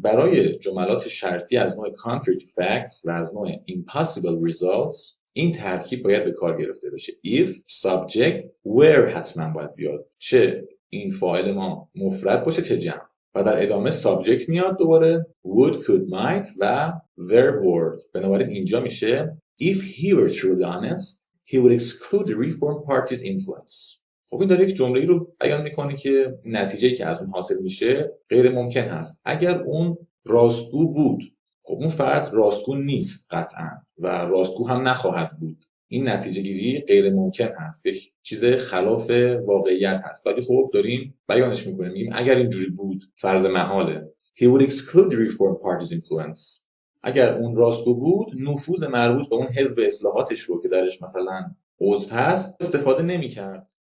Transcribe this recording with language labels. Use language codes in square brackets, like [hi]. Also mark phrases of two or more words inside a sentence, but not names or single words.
[fa] برای جملات شرطی از نوع [en] contrary to facts [fa] و از نوع [en] impossible results [fa] این ترکیب باید به کار گرفته بشه. [en] if subject were [fa] حتما باید بیاد، چه این فاعل ما مفرد باشه چه جمع، و در ادامه subject میاد دوباره [en] would could might [fa] و [en] verb word. [fa] بنابراین اینجا میشه [en] if he were truly honest he would exclude the reform party's influence. [fa] خب این داره یک جمله‌ای رو بیان میکنه که نتیجه‌ای که از اون حاصل میشه غیر ممکن هست. اگر اون راستگو بود، خب اون فرد راستگو نیست قطعا و راستگو هم نخواهد بود. این نتیجه گیری غیر ممکن هست، یک چیز خلاف واقعیت هست، ولی خب داریم بیانش میکنیم، میگیم اگر اینجوری بود فرض محاله [en] he would exclude the reform party's influence. [fa] اگر اون راستگو بود نفوذ مربوط به اون حزب اصلاحاتش رو که درش مثلا عضو هست استفاده نمی‌کرد.